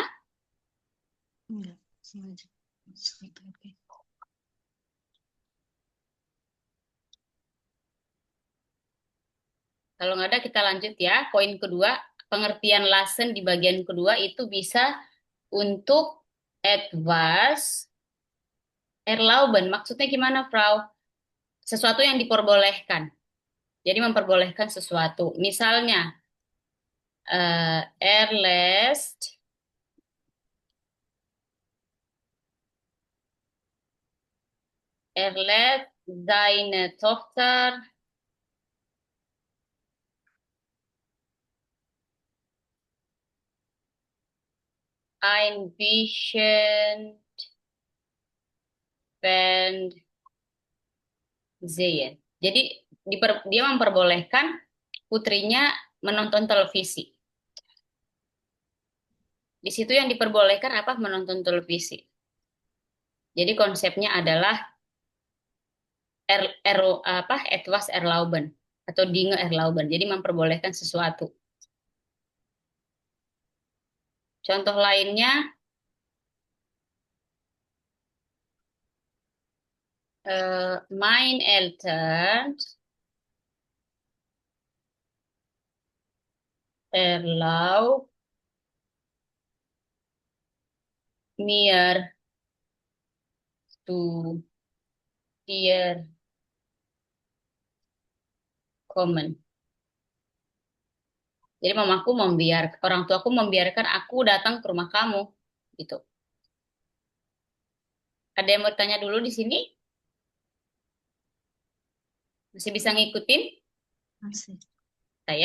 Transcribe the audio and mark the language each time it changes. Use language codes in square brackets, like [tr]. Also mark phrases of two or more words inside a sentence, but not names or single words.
[id] Enggak, sengaja. Oke. Kalau nggak ada kita lanjut ya. Poin kedua, pengertian lassen di bagian kedua itu bisa untuk [de] etwas erlauben. [id] Maksudnya gimana, Frau? Sesuatu yang diperbolehkan. Jadi memperbolehkan sesuatu. Misalnya, [de] erlässt erlässt seine Tochter ein bisschen sehen. [id] Jadi dia memperbolehkan putrinya menonton televisi. Di situ yang diperbolehkan apa? Menonton televisi. Jadi konsepnya adalah [de] etwas erlauben [id] atau [de] dinge erlauben. [id] Jadi memperbolehkan sesuatu. Contoh lainnya, [de] mein Eltern erlaubt mir zu dir kommen. [id] Jadi mamaku orang tuaku membiarkan aku datang ke rumah kamu, gitu. Ada yang mau tanya dulu di sini? Masih bisa ngikutin Masih. saya?